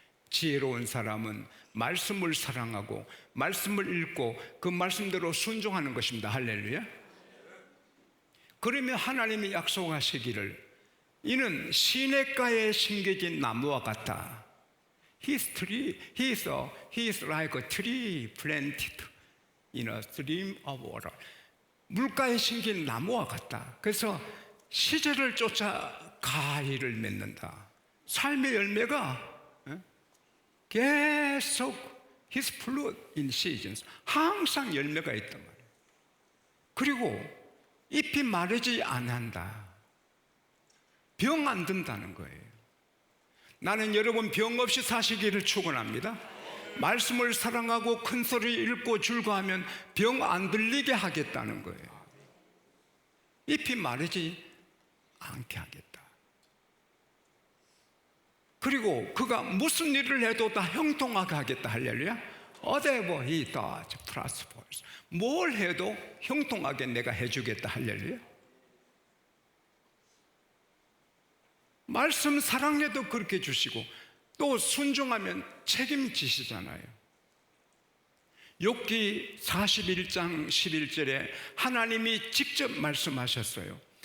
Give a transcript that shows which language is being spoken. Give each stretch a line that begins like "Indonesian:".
Korean: 지혜로운 사람은 말씀을 사랑하고 말씀을 읽고 그 말씀대로 순종하는 것입니다. 할렐루야. 그러면 하나님이 약속하시기를 이는 시냇가에 심겨진 나무와 같다.
English: He is like a tree planted in a stream of water.
Korean: 물가에 심긴 나무와 같다. 그래서 시절을 쫓아 가위를 맺는다. 삶의 열매가 계속
English: His fruit in seasons.
Korean: 항상 열매가 있단 말이에요. 그리고 잎이 마르지 않는다. 병 안 든다는 거예요. 나는 여러분 병 없이 사시기를 축원합니다. 말씀을 사랑하고 큰 소리 읽고 즐거워하면 병 안 들리게 하겠다는 거예요. 잎이 마르지 않게 하겠다. 그리고 그가 무슨 일을 해도 다 형통하게 하겠다. 할렐루야.
English: Whatever he does prospers.
Korean: 뭘 해도 형통하게 내가 해주겠다. 할렐루야. 말씀 사랑해도 그렇게 주시고 또 순종하면 책임지시잖아요. 욥기 41장 11절에 하나님이 직접 말씀하셨어요.